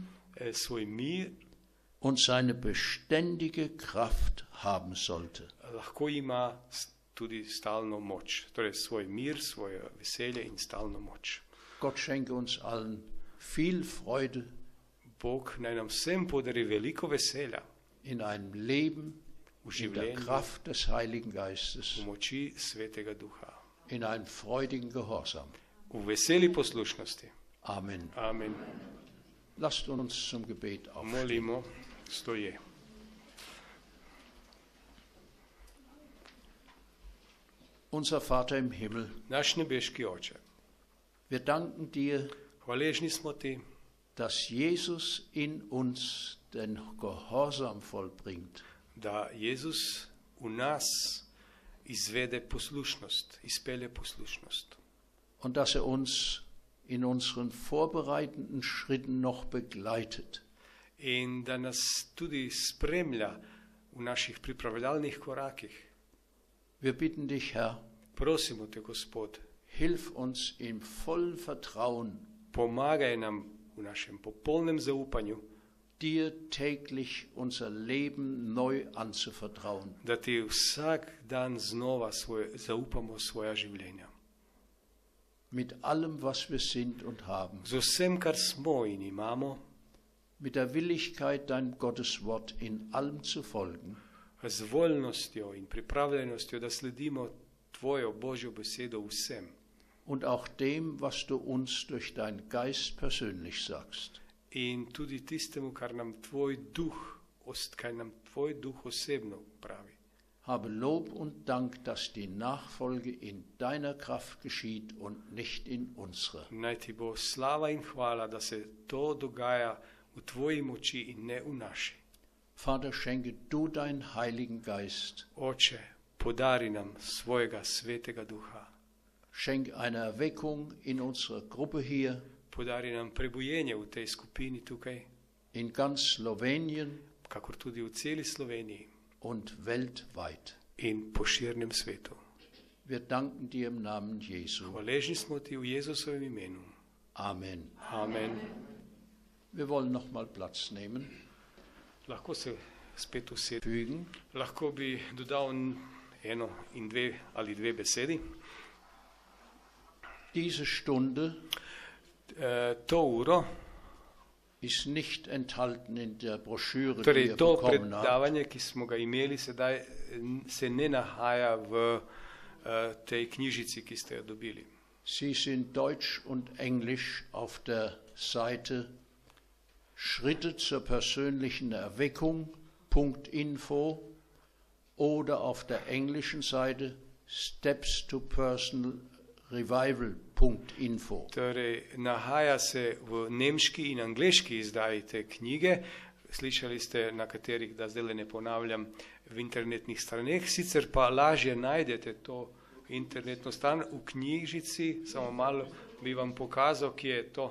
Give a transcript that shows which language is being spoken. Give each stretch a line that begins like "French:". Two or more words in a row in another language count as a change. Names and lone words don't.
Slovenian: svoj mir,
German: und seine beständige Kraft haben sollte.
Slovenian: lahko ima tudi stalno moč. Torej svoj mir, svoje veselje in stalno moč.
German: Gott schenke uns allen viel Freude
Slovenian: Bog naj nam vsem podari veliko veselja
German: in einem Leben
Slovenian: v
German: in der
Slovenian: življenju,
German: Kraft des Heiligen Geistes,
Slovenian: v moči Svetega Duha,
German: in einem freudigen Gehorsam.
Slovenian: v veseli poslušnosti.
German: Amen.
Slovenian: Amen.
German: Lasst uns zum Gebet aufstehen.
Slovenian: Molimo, stoje.
German: Unser Vater im Himmel,
Slovenian: Naš nebeški Oče,
German: wir danken dir,
Slovenian: hvaležni smo ti,
German: dass Jesus in uns den Gehorsam vollbringt,
Slovenian: da Jezus v nas izvede poslušnost, izpelje poslušnost.
German: und dass er uns in unseren vorbereitenden Schritten noch begleitet.
Slovenian: In da nas tudi spremlja v naših pripravljalnih korakih.
German: Wir bitten dich, Herr,
Slovenian: Prosimo te, Gospod,
German: hilf uns im vollen Vertrauen,
Slovenian: pomagaj nam v našem popolnem zaupanju,
German: dir täglich unser Leben neu anzuvertrauen.
Slovenian: da ti vsak dan znova zaupamo svoja življenja.
German: Mit allem, was wir sind und haben,
Slovenian: Z vsem, kar smo in imamo,
German: mit der Willigkeit, deinem Gotteswort in allem zu folgen,
Slovenian: z voljnostjo in pripravljenostjo, da sledimo tvojo Božjo besedo vsem.
German: und auch dem, was du uns durch deinen Geist persönlich sagst.
Slovenian: In tudi tistemu, kar nam tvoj duh osebno pravi.
German: Habe Lob und Dank, dass die Nachfolge in deiner Kraft geschieht und nicht in unserer.
Slovenian: Naj ti bo slava in hvala, da se to dogaja v tvoji moči in ne v naši.
German: Vater, schenke du deinen Heiligen Geist.
Slovenian: Oče, podari nam svojega svetega duha.
German: Schenk eine Erweckung in unserer Gruppe hier,
Slovenian: Podari nam prebujenje v tej skupini tukaj,
German: in ganz Slowenien
Slovenian: kakor tudi v celi Sloveniji
German: und weltweit.
Slovenian: in po širnem svetu.
German: Wir danken dir im Namen Jesu.
Slovenian: Hvaležni smo ti v Jezusovem imenu.
German: Amen.
Slovenian: Amen.
German: Wir wollen noch mal Platz nehmen,
Slovenian: Lahko se spet usedem.
German: fügen.
Slovenian: Lahko bi dodal eno in dve besedi.
German: Diese Stunde
Slovenian: To uro,
German: ist nicht enthalten in der Broschüre, die
Slovenian: torej
German: ihr
Slovenian: to
German: bekommen habt.
Slovenian: predavanje, ki smo ga imeli sedaj, se ne nahaja v tej knjižici, ki ste jo dobili.
German: Sie sind Deutsch und Englisch auf der Seite Schritte zur persönlichen Erweckung.info oder auf der englischen Seite Steps to Personal Revival.info.
Slovenian: Torej, nahaja se v nemški in angleški izdaji te knjige. Slišali ste, na katerih, da zdaj ne ponavljam, v internetnih straneh, sicer pa lažje najdete to internetno stran v knjižici, samo malo bi vam pokazal, kje je to.